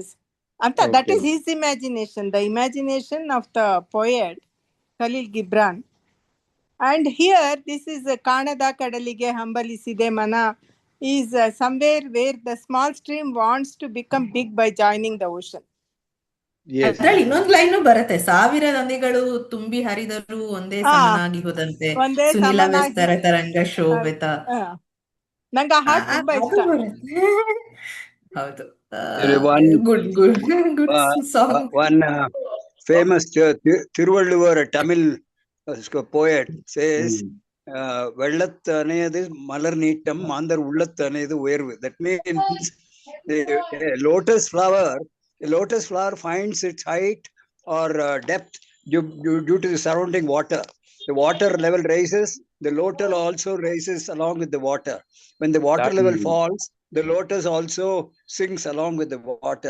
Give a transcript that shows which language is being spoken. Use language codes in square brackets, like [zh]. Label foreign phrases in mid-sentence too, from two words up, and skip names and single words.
[en] Anta, okay. That is his imagination, the imagination of the poet Khalil Gibran. And here, this is Kanada Kadalige Hambaliside Mana is somewhere where the small stream wants to become big by joining the ocean. [kn] ಅದ್ರಲ್ಲಿ ಇನ್ನೊಂದು ಲೈನ್ ಬರುತ್ತೆ, 1000 ನದಿಗಳು ತುಂಬಿ ಹರಿದರೂ ಒಂದೇ ಸಮನಾಗಿ ಹೋದಂತೆ ಸುನಿಲ ವಿಸ್ತಾರ ತರಂಗ ಶೋಭಿತ. ನಂಗೆ ಆ ಹಾಡು ತುಂಬಾ ಇಷ್ಟ. ಹೌದು, [en] Good song. One famous ತಿರುವಳ್ಳುವರ್ Tamil poet says, [ta] வெள்ளத்து அணையது மலர் நீட்டம் மாந்தர் உள்ளத்து அணையது உயர்வு. [en] That means a lotus flower finds its height or depth due to the surrounding water. The water level rises, the lotus also rises along with the water. When the water level falls, the lotus also sinks along with the water.